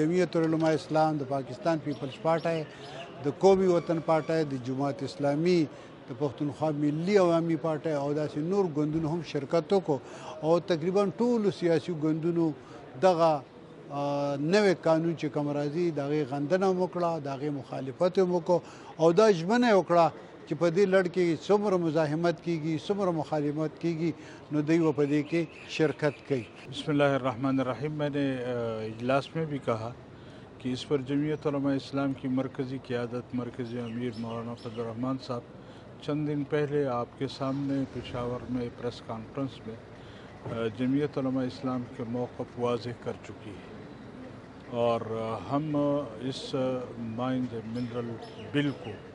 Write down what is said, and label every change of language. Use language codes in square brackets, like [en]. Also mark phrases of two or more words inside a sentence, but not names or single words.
[ps] جمعیت علماء اسلام د پاکستان پیپلز پارټۍ د قومي وطن پارټۍ د جماعت اسلامي د پښتونخوا ملي عوامي پارټۍ او داسې نور ګوندونو هم شرکت وکړو او تقریبا ټولو سیاسي ګوندونو دغه نوی قانون چې کوم راځي د هغې غندنه هم وکړه، د هغې مخالفت هم وکړو او دا ژمنه یې وکړه چې په دې لړ کې څومره مزاحمت کیږي څومره مخالفت کیږي نو دوی به په دې کې شرکت کوي. [ar] بسم الله الرحمن الرحیم. [ur] میں نے اجلاس میں بھی کہا کہ اس پر جمعیت علماء اسلام کی مرکزی قیادت مرکزی امیر مولانا فضل الرحمان صاحب چند دن پہلے آپ کے سامنے پشاور میں [en] press conference [ur] میں جمعیت علماء اسلام کے موقف واضح کر چکی ہے اور ہم اس [en] mines mineral bill [ur] کو